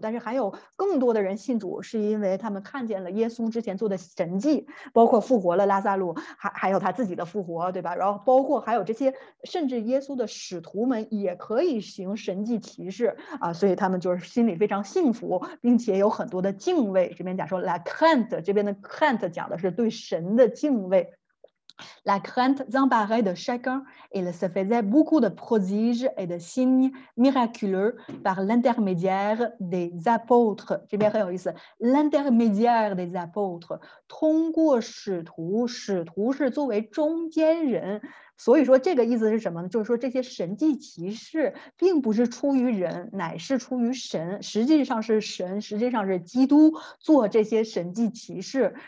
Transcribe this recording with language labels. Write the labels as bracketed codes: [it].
[zh] 但是还有更多的人信主，是因为他们看见了耶稣之前做的神迹，包括复活了拉萨路，还有他自己的复活，对吧？然后包括还有这些，甚至耶稣的使徒们也可以行神迹奇事啊，所以他们就是心里非常幸福，并且有很多的敬畏。这边讲说 la crainte， 这边的 crainte 讲的是对神的敬畏。 [fr] La crainte s'emparait de chacun et il se faisait beaucoup de prodiges et de signes miraculeux par l'intermédiaire des apôtres. [zh] 这边很有意思 ， [fr] l'intermédiaire des apôtres， [zh] 通过使徒，使徒是作为中间人。所以说这个意思是什么呢？就是说这些神迹奇事并不是出于人，乃是出于神。实际上是神，实际上是基督做这些神迹奇事。